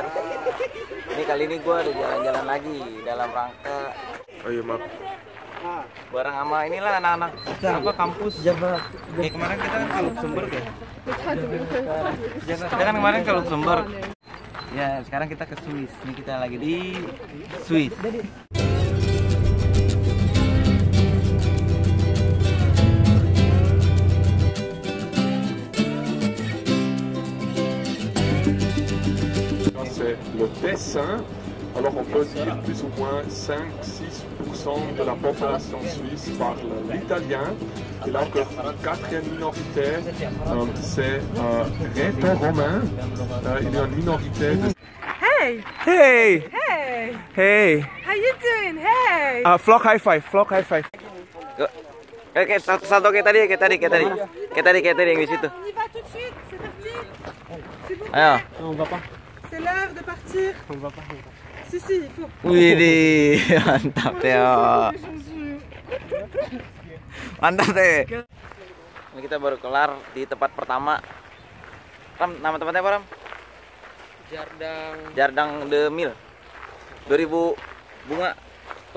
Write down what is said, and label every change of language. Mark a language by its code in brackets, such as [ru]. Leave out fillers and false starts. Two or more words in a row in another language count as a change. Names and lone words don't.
[id] Ini kali ini gue udah jalan-jalan lagi dalam rangka. Oh iya maaf. Bareng sama inilah anak-anak apa kampus. Kemarin kita kan ke Luxembourg ya. Kita kan kemarin ke Luxembourg. Ya sekarang kita ke Swiss. Ini kita lagi di Swiss. [fr] C'est le Tessin. Alors on peut dire plus ou moins 5-6% de la population suisse parle l'italien. Et là que quatrième minorité, c'est gréco-romain. Il y a une minorité de... Hey! Hey! Hey! Hey! [en] How you doing? Hey! Vlog high five, vlog high five. [id] Oke, satu kayak tadi yang di situ. [fr] On y va tout de suite, c'est parti. C'est bon. [id] Ayo. [fr] C'est l'heure de partir. Si, il faut. [id] Widih, mantap ya. Mantap deh. Ini kita baru kelar di tempat pertama. Ram, nama tempatnya apa Ram? Jardang de Mil. 2000 bunga. Tuh.